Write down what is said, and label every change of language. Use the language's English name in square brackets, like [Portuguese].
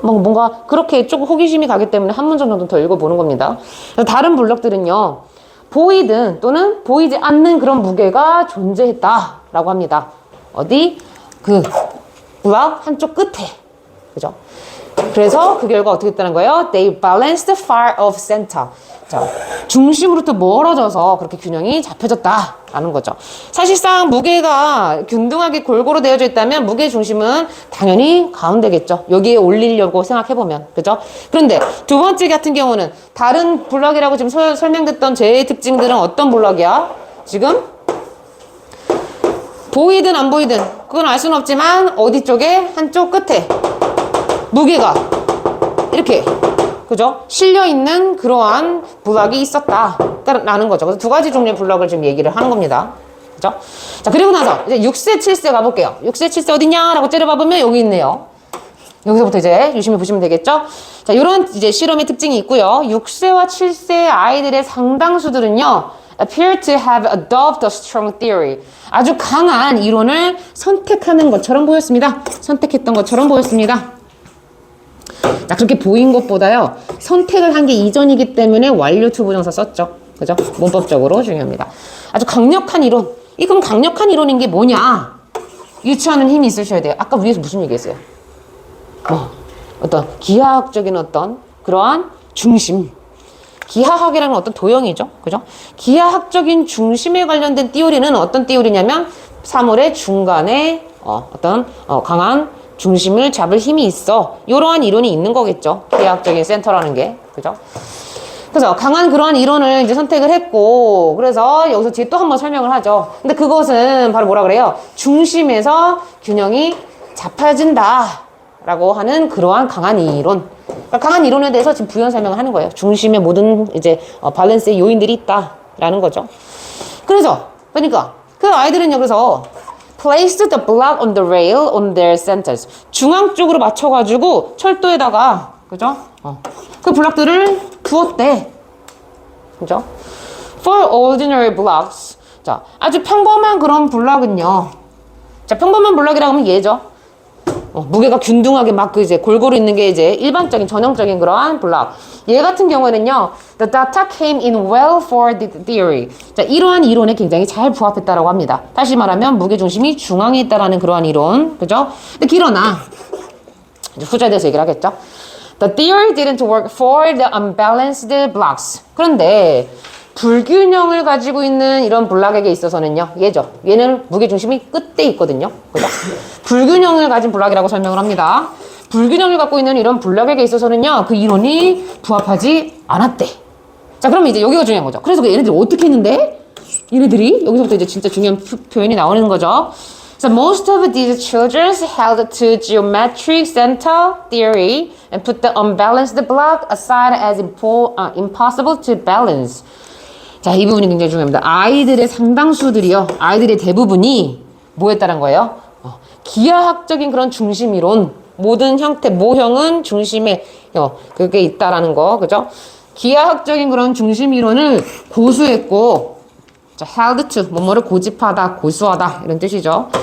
[Korean] 뭔가 그렇게 조금 호기심이 가기 때문에 한 문장 정도 더 읽어보는 겁니다. 다른 블럭들은요. 보이든 또는 보이지 않는 그런 무게가 존재했다라고 합니다. 어디? 그 블럭 한쪽 끝에. 그죠? 그래서 그 결과 어떻게 됐다는 거예요? [English] They balanced far off center. [Korean] 자, 중심으로부터 멀어져서 그렇게 균형이 잡혀졌다라는 거죠. 사실상 무게가 균등하게 골고루 되어져 있다면 무게 중심은 당연히 가운데겠죠. 여기에 올리려고 생각해보면. 그죠? 그런데 두 번째 같은 경우는 다른 블럭이라고 지금 설명됐던 제 특징들은 어떤 블럭이야? 지금 보이든 안 보이든 그건 알 수는 없지만 어디 쪽에 한쪽 끝에 무게가 이렇게 그죠? 실려있는 그러한 블럭이 있었다라는 거죠. 그래서 두 가지 종류의 블럭을 지금 얘기를 하는 겁니다. 그죠? 자, 그리고 나서 이제 6세, 7세 가볼게요. 6세, 7세 어딨냐? 라고 째려봐보면 여기 있네요. 여기서부터 이제 유심히 보시면 되겠죠? 자, 요런 이제 실험의 특징이 있고요. 6세와 7세 아이들의 상당수들은요, [English] appear to have adopted a strong theory. [Korean] 아주 강한 이론을 선택하는 것처럼 보였습니다. 선택했던 것처럼 보였습니다. 자, 그렇게 보인 것보다요, 선택을 한 게 이전이기 때문에 완료 to 부정사 썼죠. 그죠? 문법적으로 중요합니다. 아주 강력한 이론. 이 그럼 강력한 이론인 게 뭐냐? 유추하는 힘이 있으셔야 돼요. 아까 위에서 무슨 얘기했어요? 어떤 기하학적인 어떤 그러한 중심. 기하학이라는 어떤 도형이죠. 그죠? 기하학적인 중심에 관련된 띠오리는 어떤 띠오리냐면 사물의 중간에 어떤 강한 중심을 잡을 힘이 있어. 이러한 이론이 있는 거겠죠. 기하학적인 센터라는 게. 그죠? 그래서 강한 그러한 이론을 이제 선택을 했고, 그래서 여기서 뒤에 또 한번 설명을 하죠. 근데 그것은 바로 뭐라 그래요? 중심에서 균형이 잡혀진다. 라고 하는 그러한 강한 이론. 그러니까 강한 이론에 대해서 지금 부연 설명을 하는 거예요. 중심에 모든 이제 밸런스의 요인들이 있다라는 거죠. 그래서 그러니까 그 아이들은 여기서 [English] placed the block on the rail on their centers. [Korean] 중앙 쪽으로 맞춰가지고 철도에다가 그죠? 그 블럭들을 두었대. 그죠? [English] For ordinary blocks. [Korean] 자, 아주 평범한 그런 블럭은요. 자, 평범한 블럭이라고 하면 얘죠. 무게가 균등하게 막 그 이제 골고루 있는 게 이제 일반적인 전형적인 그러한 블럭. 얘 같은 경우에는요, [English] the data came in well for the theory. [Korean] 자, 이러한 이론에 굉장히 잘 부합했다라고 합니다. 다시 말하면 무게 중심이 중앙에 있다라는 그러한 이론, 그죠? 근데 그러나 이제 후자에 대해서 얘기를 하겠죠. [English] The theory didn't work for the unbalanced blocks. [Korean] 그런데 불균형을 가지고 있는 이런 블럭에게 있어서는요, 얘죠. 얘는 무게중심이 끝에 있거든요. 그죠? 불균형을 가진 블럭이라고 설명을 합니다. 불균형을 갖고 있는 이런 블럭에게 있어서는요, 그 이론이 부합하지 않았대. 자, 그러면 이제 여기가 중요한 거죠. 그래서 얘네들이 어떻게 했는데? 얘네들이 여기서부터 이제 진짜 중요한 표현이 나오는 거죠. [English] So most of these children held to geometric center theory and put the unbalanced block aside as impossible to balance. [Korean] 자, 이 부분이 굉장히 중요합니다. 아이들의 상당수들이요. 아이들의 대부분이 뭐 했다는 거예요? 기하학적인 그런 중심이론. 모든 형태, 모형은 중심에 그게 있다라는 거. 그죠? 기하학적인 그런 중심이론을 고수했고, 자, [English] held to, [Korean] 뭐뭐를 고집하다, 고수하다, 이런 뜻이죠.